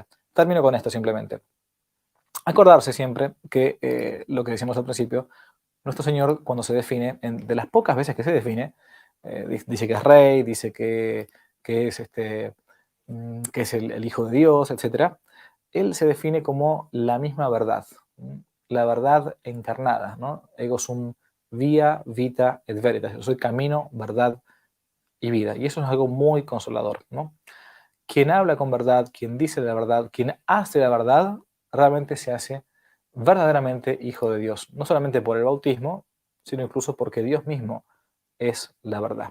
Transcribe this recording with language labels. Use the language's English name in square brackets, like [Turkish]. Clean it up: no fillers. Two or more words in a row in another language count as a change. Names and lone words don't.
[Spanish] Termino con esto simplemente. Acordarse siempre que lo que decíamos al principio, nuestro Señor, cuando se define, de las pocas veces que se define, dice que es rey, dice que es el Hijo de Dios, etc. Él se define como la misma verdad, la verdad encarnada, ¿no? [Latin] Ego sum via, vita et veritas. [Spanish] Yo soy camino, verdad y vida. Y eso es algo muy consolador, ¿no? Quien habla con verdad, quien dice la verdad, quien hace la verdad, realmente se hace verdaderamente hijo de Dios. No solamente por el bautismo, sino incluso porque Dios mismo es la verdad.